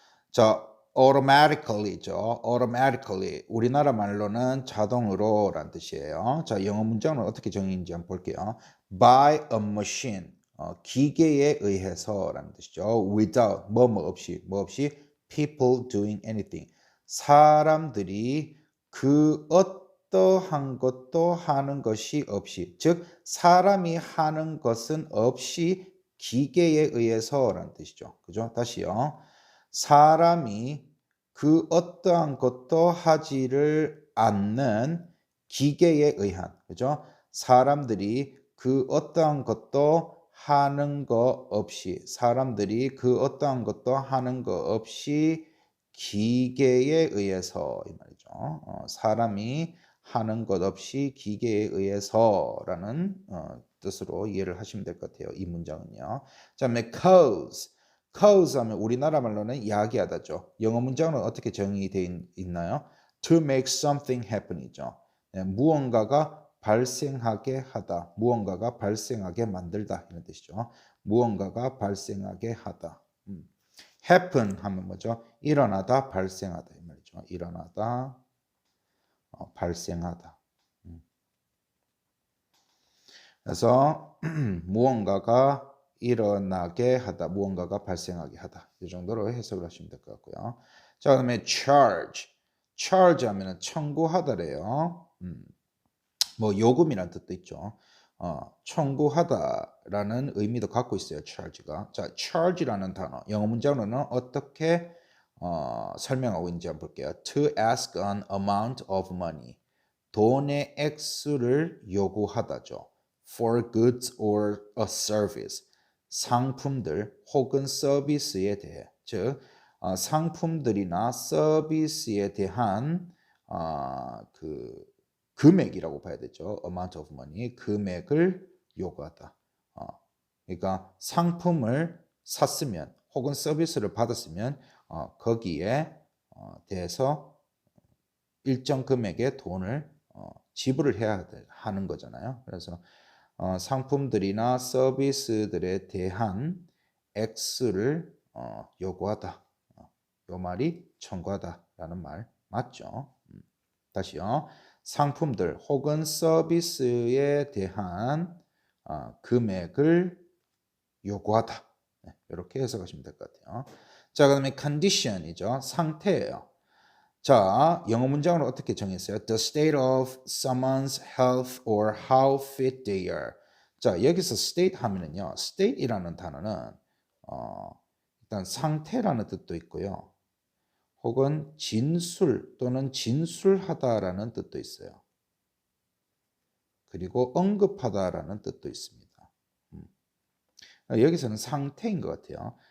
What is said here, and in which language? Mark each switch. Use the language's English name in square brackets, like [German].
[Korean] 자, automatically죠. [English] automatically. [Korean] 우리나라 말로는 자동으로 란 뜻이에요. 자, 영어 문장은 어떻게 정의인지 한번 볼게요. [English] by a machine. [Korean] 기계에 의해서 라는 뜻이죠. [English] without, [Korean] 뭐 없이 [English] people doing anything. [Korean] 사람들이 그 어떠한 것도 하는 것이 없이, 즉 사람이 하는 것은 없이 기계에 의해서라는 뜻이죠. 그죠? 다시요. 사람이 그 어떠한 것도 하지를 않는 기계에 의한, 그죠? 사람들이 그 어떠한 것도 하는 거 없이, 사람들이 그 어떠한 것도 하는 거 없이 기계에 의해서 이 말이죠. 사람이 하는 것 없이 기계에 의해서라는 뜻으로 이해를 하시면 될 것 같아요. 이 문장은요. 자, cause 하면 우리나라 말로는 야기하다죠. 영어 문장은 어떻게 정의되어 있나요? [English] To make something happen이죠. [Korean] 네, 무언가가 발생하게 하다, 무언가가 발생하게 만들다 이런 뜻이죠. 무언가가 발생하게 하다. happen 하면 뭐죠? 일어나다, 발생하다 이 말이죠. 일어나다, 발생하다. 그래서 무언가가 일어나게 하다, 무언가가 발생하게 하다. 이 정도로 해석을 하시면 될 것 같고요. 자, 그다음에 charge 하면은 청구하다래요. 뭐 요금이라는 뜻도 있죠. 청구하다라는 의미도 갖고 있어요. charge가. 자, charge라는 단어 영어 문장으로는 어떻게 설명하고 있는지 한번 볼게요. [English] To ask an amount of money. [Korean] 돈의 액수를 요구하다죠. [English] for goods or a service. [Korean] 상품들 혹은 서비스에 대해, 즉 상품들이나 서비스에 대한 그 금액이라고 봐야 되죠. [English] amount of money, [Korean] 금액을 요구하다. 그러니까 상품을 샀으면 혹은 서비스를 받았으면 거기에 대해서 일정 금액의 돈을 지불을 해야 하는 거잖아요. 그래서 상품들이나 서비스들에 대한 액수를 요구하다. 요 말이 청구하다라는 말 맞죠? 다시요. 상품들 혹은 서비스에 대한 금액을 요구하다. 네, 이렇게 해석하시면 될 것 같아요. 자, 그다음에 condition이죠. 상태예요. 자, 영어 문장으로 어떻게 정했어요? [English] The state of someone's health or how fit they are. [Korean] 자, 여기서 state 하면은요. state이라는 단어는 일단 상태라는 뜻도 있고요. 혹은 진술 또는 진술하다라는 뜻도 있어요. 그리고 언급하다라는 뜻도 있습니다. 여기서는 상태인 것 같아요.